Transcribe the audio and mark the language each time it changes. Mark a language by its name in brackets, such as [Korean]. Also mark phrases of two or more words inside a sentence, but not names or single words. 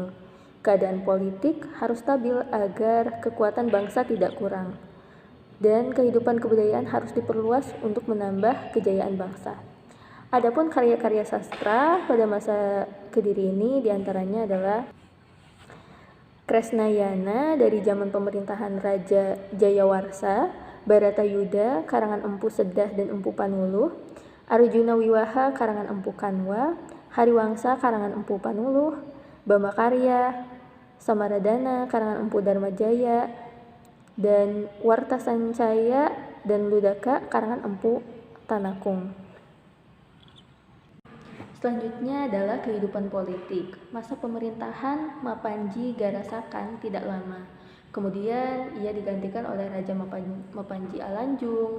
[Indonesian] Keadaan politik harus stabil agar kekuatan bangsa tidak kurang. Dan kehidupan kebudayaan harus diperluas untuk menambah kejayaan bangsa. Adapun karya-karya sastra pada masa Kediri ini diantaranya adalah Kresnayana dari zaman pemerintahan Raja Jayawarsa, Baratayuda karangan Empu Sedah dan Empu Panuluh, Arjuna Wiwaha karangan Empu Kanwa, Hariwangsa karangan Empu Panuluh, Bamakarya, Samaradana karangan Empu Dharmajaya, dan Warta Sancaya dan Ludaka karangan Empu Tanakung. Selanjutnya adalah kehidupan politik. Masa pemerintahan Mapanji Garasakan tidak lama. Kemudian ia digantikan oleh Raja Mapanji Alanjung.